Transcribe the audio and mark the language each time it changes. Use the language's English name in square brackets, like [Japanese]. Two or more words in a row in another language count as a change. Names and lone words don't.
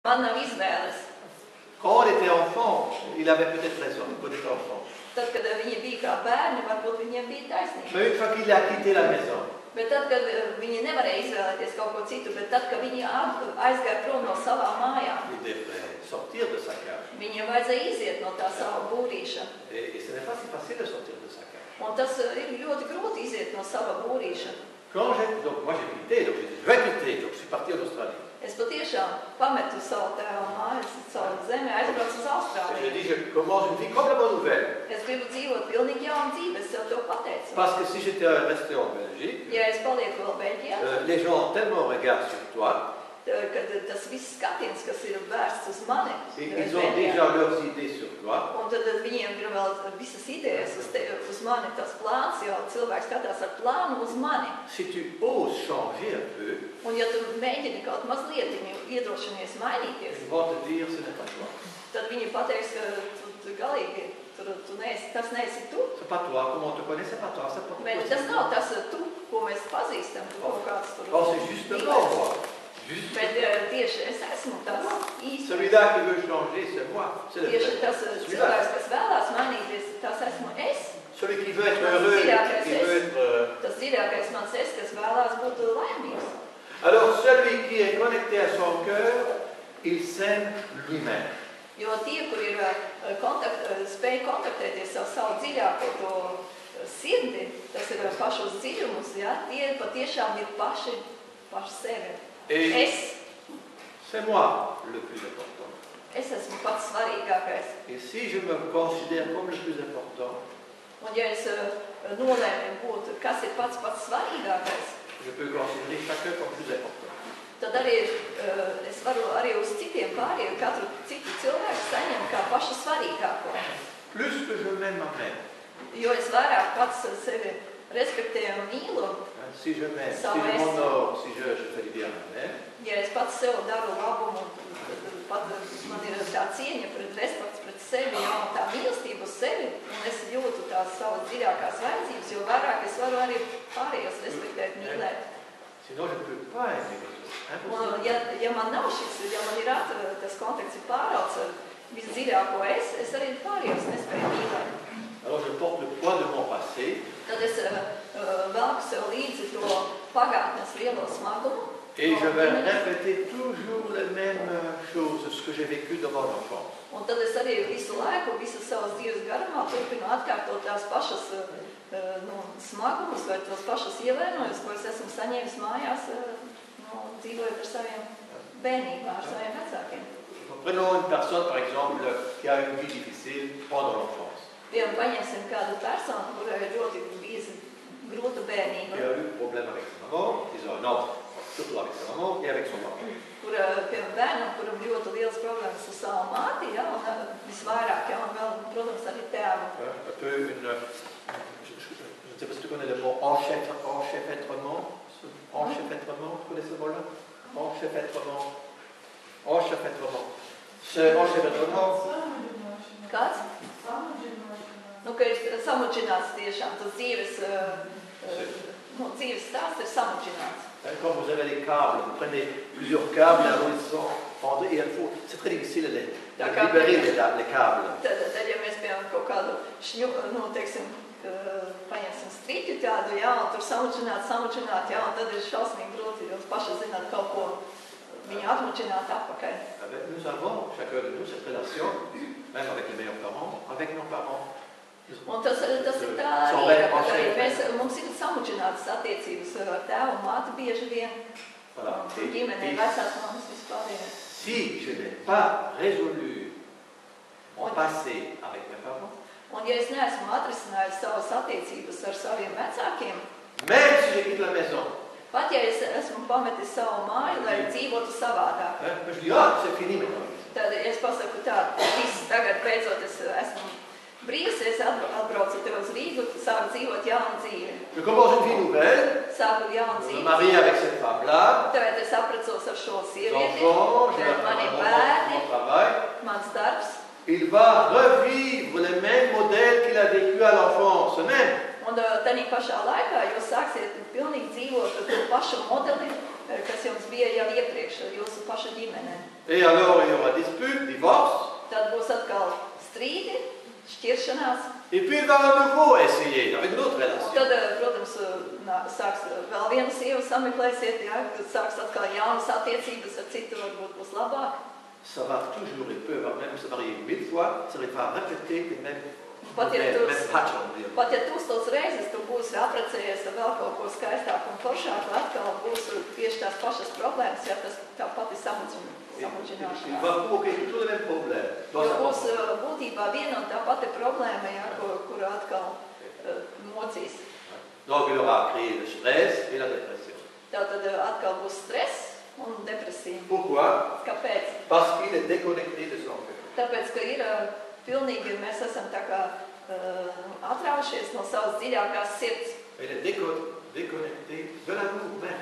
[Latvian] Man nav izvēles. [French] Quand on était enfant, il avait peut-être raison, quand on était enfant. [Latvian] Tad, kad viņi bija kā bērni, varbūt viņiem bija taisnība. [French] Mais une fois qu'il a quitté la maison, [Latvian] Bet tad, kad viņi nevarēja izvēlēties kaut ko citu, bet tad, kad viņi aizgāja prom no savām mājām, [French] il devrait sortir de sa cage. [Latvian] viņiem vajadzēja iziet no tā sava būrīša. [French] Et ce n'est pas si facile de sortir de sa cage. [Latvian] Un tas ir ļoti grūti iziet no sava būrīša. [French] Donc moi j'ai quitté, donc j'ai dit je vais quitter, donc je suis parti en Australie. [Latvian] Es patiešām pametu savu tēvu mājas, savu zemi, aizbraucu uz [French] Et je [Latvian] Austrāliju. [French] dis je commence une vie complètement nouvelle. [Latvian] Es gribu dzīvot pilnīgi jaunu dzīvi, es tev to pateicu. [French] Parce que si j'étais resté en Belgique, [Latvian] Ja es palieku vēl Beļģijā, [French] les gens ont tellement regardent sur toi, [Latvian] kad tas viss skatiens, kas ir vērsts uz mani, [French] et ils ont déjà leurs idées sur toi. [Latvian] un tad viņiem ir vēl visas idejas uz mani, tas plāns, jo cilvēks skatās ar plānu uz mani. [French] Si tu oses changer un peu, [Latvian] Un ja tu mēģini kaut mazliet iedrošinies mainīties, [French] ils vont te dire ce n'est pas toi. [Latvian] tad viņi pateiks, ka tu galīgi, tas neesi tu. [French] C'est pas toi, comment on te connaît, c'est pas toi, c'est pas toi. [Latvian] Bet tas nav tas tu, ko mēs pazīstam, tu kaut kāds tur. [French] Oh, c'est justement moi. [Latvian] Bet tieši es esmu tas īsti. [French] Celui-là qui veut changer, c'est moi. C'est le [Latvian] Tieši [French] vrai. [Latvian] tas cilvēks, kas vēlās mainīties, tas esmu es. [French] Celui qui veut être heureux, qui veut être... [Latvian] Tas dziļākais mans es, kas vēlās būt laimīgs. [French] Alors, celui qui est connecté à son cœur, il s'aime lui-même. [Latvian] Jo tie, kur ir spēj kontaktēties ar savu dziļāko to sirdi, tas ir pašos dziļumus, ja, tie patiešām ir paši sevi. [French] Et c'est moi le plus important. [Latvian] Es esmu pats svarīgākais. [French] Et si je me considère comme le plus important, [Latvian] Un ja es nolēmu būt, kas ir pats svarīgākais, [French] je peux considérer chacun comme plus important. [Latvian] tad arī es varu arī uz citiem pāriem, katru citu cilvēku saņemt kā pašu svarīgāko. [French] Plus que je m'aime moi-même. [Latvian] Jo es vairāk pats sevi respektēju un mīlu. [French] Si je m'aime, si je m'honore, si je fais du bien à moi-même, [Latvian] Ja es pats sev daru labumu, pat man ir tā cieņa pret respekts pret sevi, ja, un tā mīlestība uz sevi, un es jūtu tās savas dziļākās vajadzības, jo vairāk es varu arī pārējos respektēt, mīlēt. [French] sinon je ne peux pas aimer les autres. [Latvian] Un, ja man nav šis, ja man ir tas kontakts ir pārauts ar visdziļāko es arī pārējos nespēju mīlēt. [French] Alors je porte le poids de mon passé. [Latvian] Tad es velku sev līdzi to pagātnes lielo smagumu. [French] Et je vais répéter toujours les mêmes choses, ce que j'ai vécu dans mon enfance. [Latvian] Un tad es arī visu laiku, visas savas dzīves garumā turpinu atkārtot tās pašas smagumus vai tās pašas ievainojumus, ko es esmu saņēmis mājās, dzīvojot ar saviem bērnībā, ar saviem vecākiem. [French] Prenons une personne, par exemple, qui a une vie difficile pendant l'enfance. [Latvian] Piemēram, paņemsim kādu personu, kurai ir ļoti bijusi grūta bērnība. [French] Qui a eu problème avec sa maman, non, surtout avec sa maman et avec son papa. [Latvian] Piemēram, bērnam, kuram ļoti liels problēmas ar savu māti, ja, un visvairāk, ja, un vēl, protams, arī tēvu. [French] Un peu une... Je ne sais pas si tu connais le mot enchevêtrement. Enchevêtrement, tu connais ce mot-là? Enchevêtrement. Enchevêtrement. Ce enchevêtrement... [Latvian] Kāds? Nu, ka ir samučināts tiešām, tas dzīves stāsts ir samučināts. [French] Quand vous avez des câbles, vous prenez plusieurs câbles, alors ils sont pendus et c'est très difficile de libérer les câbles. [Latvian] Tad, ja mēs piemēram kaut kādu teiksim, paņemsim striķu tādu, jā, un tur samučināt, jā, un tad ir šausmīgi grūti, jūs paši zināt kaut ko viņu atmučināt atpakaļ. [French] Nous avons, chacun de nous, cette relation, même avec les meilleurs parents, avec nos parents. [Latvian] Un tas ir tā īra, ka arī mums ir samučinātas attiecības ar tēvu un māti bieži vien. Ģimenē, vecās mammas vispārējā. [French] Si je n'ai pas résolu mon passé avec mes parents, [Latvian] un ja es neesmu atrisinājis savas attiecības ar saviem vecākiem, [French] même si je quitte la maison, [Latvian] pat ja es esmu pametis savu māju, lai dzīvotu savādāk, [French] je dis, ah, c'est fini maintenant. [Latvian] tad es pasaku tā, viss tagad beidzot es esmu brīvs, es atbraucu tev uz Rīgu, sāku dzīvot jaunu dzīvi. [French] Je commence une vie nouvelle, [Latvian] Sāku jaunu [French] je [Latvian] dzīvi. [French] me marie avec cette femme-là, [Latvian] Tagad es apprecos ar šo sievieti, [French] enfants, j'ai [Latvian] mani [French] mon [Latvian] bērni, [French] travail. [Latvian] mans darbs. [French] Il va revivre les mêmes modèles qu'il a vécu à l'enfance, même. [Latvian] Un tādā pašā laikā jūs sāksiet pilnīgi dzīvot ar to pašu modeli, kas jums bija jau iepriekš ar jūsu pašu ģimene. [French] Et alors il y aura dispute, divorce. [Latvian] Tad būs atkal strīdi, šķiršanās. [French] Et puis il va à nouveau essayer avec une autre relation. [Latvian] Tad, protams, sāks vēl viena sieva sameklēsiet, ja, kad sāks atkal jaunas attiecības ar citu, varbūt būs labāk. [French] Ça va toujours, il peut même se marier 1000 fois, ça va répéter les mêmes [Latvian] Pat ja [French] patterns. [Latvian] pat ja 1000 reizes tu būsi apprecējies ar vēl kaut ko skaistāku un foršāku, atkal būs tieši tās pašas problēmas, ja tas tā pati [French] Il [Latvian] samudžināšanās. [French] va provoquer toujours les mêmes problèmes. [Latvian] Jo būs būtībā viena un tā pati problēma, ja, kur atkal mocīs. [French] Donc il aura créé le stress et la dépression. [Latvian] Tātad atkal būs stress un depresija. [French] Pourquoi? [Latvian] Kāpēc? [French] Parce qu'il est déconnecté de son cœur. [Latvian] Tāpēc, ka ir pilnīgi, mēs esam tā kā atraušies no savas dziļākās sirds. [French] Il est déconnecté de l'amour même.